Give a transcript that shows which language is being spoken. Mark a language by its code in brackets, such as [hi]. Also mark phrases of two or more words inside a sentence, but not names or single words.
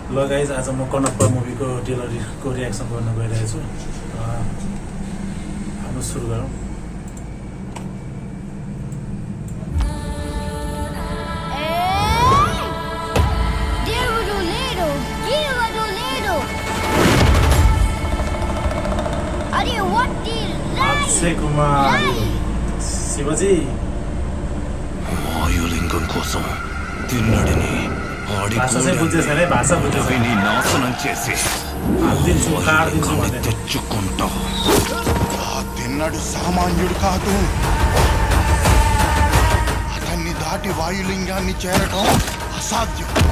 [ne] ल गाइज आज म कनप्पा मुभीको ट्रेलरको रियाक्सन गर्न गइरहेछु हाम्रो सुरु गरौँ अक्षय कुमार शिवजी [te] వాయులింగం కోసం తిన్నడిని భాష విని నాశనం చేసి తెచ్చుకుంటా. ఆ తిన్నడు సామాన్యుడు కాదు, అతన్ని దాటి వాయులింగాన్ని చేరటం అసాధ్యం.